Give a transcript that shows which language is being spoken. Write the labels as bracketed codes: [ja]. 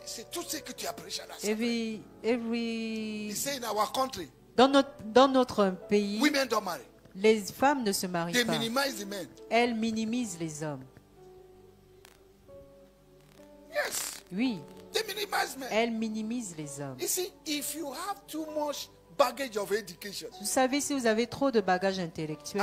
[fr] tout ce que tu as prêché à la dans notre pays, [en] women don't marry. [fr] Les femmes ne se marient pas. [en] Minimize the men. [fr] Elles minimisent les hommes. [en] Yes. [fr] Oui. [en] They minimize men. [fr] Elles minimisent les hommes. [en] You see, if you have too much baggage of education, [fr] vous savez, si vous avez trop de bagages intellectuels